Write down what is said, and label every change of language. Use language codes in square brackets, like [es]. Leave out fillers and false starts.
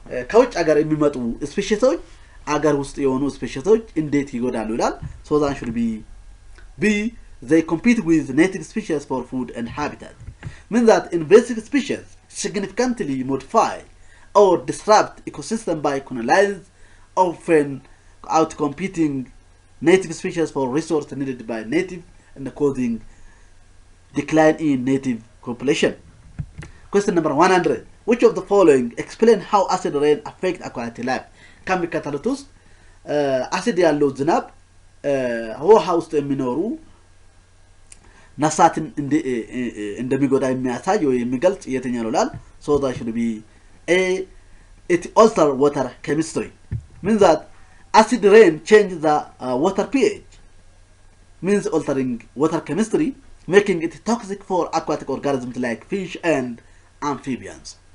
[am] ከውጭ ሀገር የሚመጡ ስፔሺሶች አገር ውስጥ የሆኑ ስፔሺሶች እንዴት ይጎዳሉ ይላል? [en] So that should be B. They compete with native species for food and habitat. Means that invasive species significantly modify or disrupt ecosystem by colonizing, often outcompeting native species for resources needed by native and causing decline in native population. Question number 100. Which of the following explain how acid rain affect aquatic life? [am] ከሚከተሉት ውስጥ አሲድ ያለው ዝናብ ውሃ ውስጥ የሚኖሩ ነፍሳትን እንደሚጎዳ የሚያሳይ ወይ የሚገልጽ የትኛው ነው ይላል? [en] So that should be A. It alter water chemistry. Means that acid rain change the water pH. Means altering water chemistry, making it toxic for aquatic organisms like fish and amphibians.